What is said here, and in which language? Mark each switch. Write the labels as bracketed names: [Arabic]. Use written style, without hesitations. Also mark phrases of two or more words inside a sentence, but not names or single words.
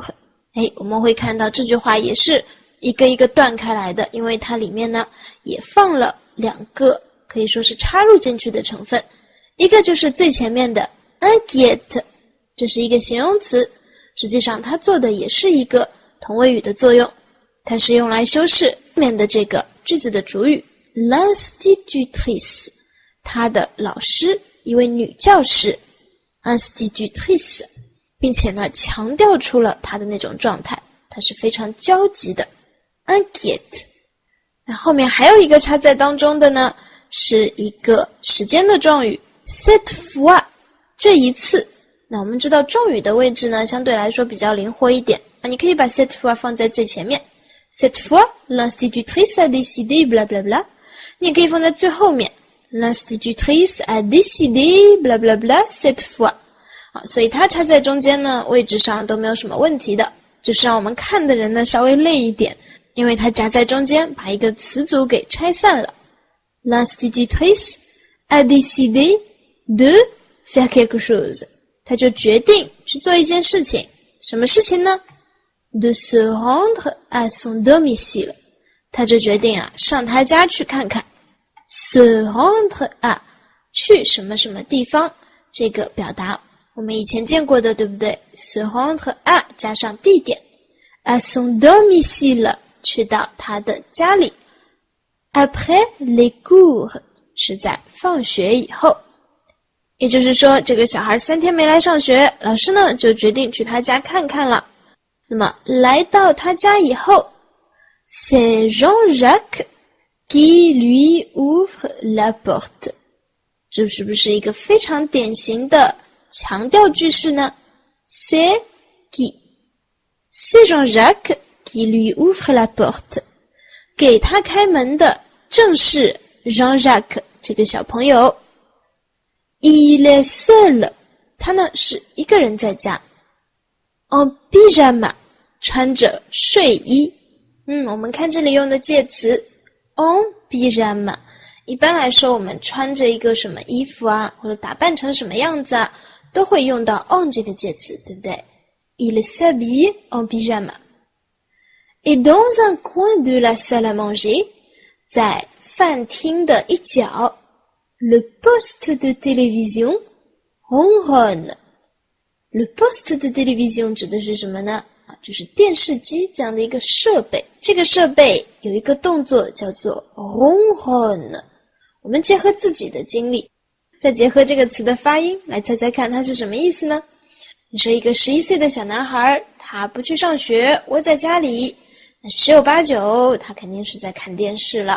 [Chinese] 我们会看到这句话也是一个一个断开来的，因为它里面呢也放了2个可以说是插入进去的成分。一个就是最前面的 inquiète， 这是一个形容词，实际上它做的也是一个同位语的作用，它是用来修饰后面的这个句子的主语 l'institutrice， 她的老师，一位女教师 institutrice， 并且呢强调出了她的那种状态，她是非常焦急的 inquiète。那后面还有一个插在当中的呢，是一个时间的状语 [French] cette fois， [Chinese] 这一次。那我们知道状语的位置呢相对来说比较灵活一点，你可以把 [French] cette fois [Chinese] 放在最前面， [French] cette fois l'institutrice a décidé bla bla bla， [Chinese] 你也可以放在最后面， [French] l'institutrice a décidé bla bla bla cette fois。 [Chinese] 所以它插在中间呢位置上都没有什么问题的，就是让我们看的人呢稍微累一点，因为它夹在中间把一个词组给拆散了。 [French] L'institutrice a décidé de faire quelque chose， [Chinese] 他就决定去做一件事情。什么事情呢？ [French] De se rendre à son domicile， [Chinese] 他就决定上他家去看看。 [French] se rendre à， [Chinese] 去什么什么地方，这个表达我们以前见过的，对不对？ [French] se rendre à [Chinese] 加上地点， [French] à son domicile [Chinese] 去到他的家里。 [French] après les cours [Chinese] 是在放学以后，也就是说这个小孩3天没来上学，老师呢就决定去他家看看了。那么来到他家以后， [French] c'est Jean-Jacques qui lui ouvre la porte， [Chinese] 这是不是一个非常典型的强调句式呢？ [French] c'est qui， c'est Jean-Jacques qui lui ouvre la porte， [Chinese] 给他开门的正是 Jean-Jacques 这个小朋友。 [French] Il est seul， [Chinese] 他呢是一个人在家。 [French] En pyjama， [Chinese] 穿着睡衣。我们看这里用的介词 [French] en pyjama， [Chinese] 一般来说我们穿着一个什么衣服或者打扮成什么样子都会用到 en 这个介词，对不对？ [French] Il s'habille en pyjama。 Et dans un coin de la salle à manger， [Chinese] 在饭厅的一角， [French] le poste de télévision ronronne。 Le poste de télévision [Chinese] 指的是什么呢？就是电视机这样的一个设备。这个设备有一个动作叫做 ronronne。我们结合自己的经历，再结合这个词的发音，来猜猜看它是什么意思呢？你说一个11岁的小男孩，他不去上学，窝在家里，那十有八九他肯定是在看电视了。